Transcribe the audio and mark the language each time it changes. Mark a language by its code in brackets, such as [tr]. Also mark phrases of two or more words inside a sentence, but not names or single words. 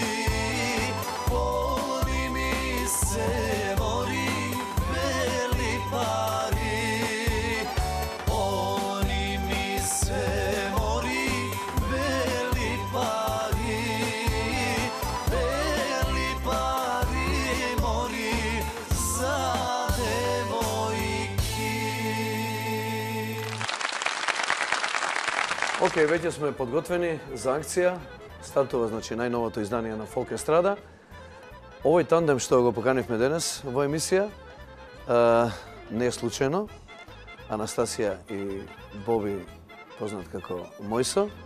[mk] Полни ми се мори бели пари. Полни ми се мори бели пари. Бели пари мори за девојки. Ok, веќе сме подготвени за акција. Стартува, значи, најновото издание на Фолк Естрада. Овој тандем што го поканивме денес во емисија не е случајно. Анастасија и Боби, познат како Мојсо.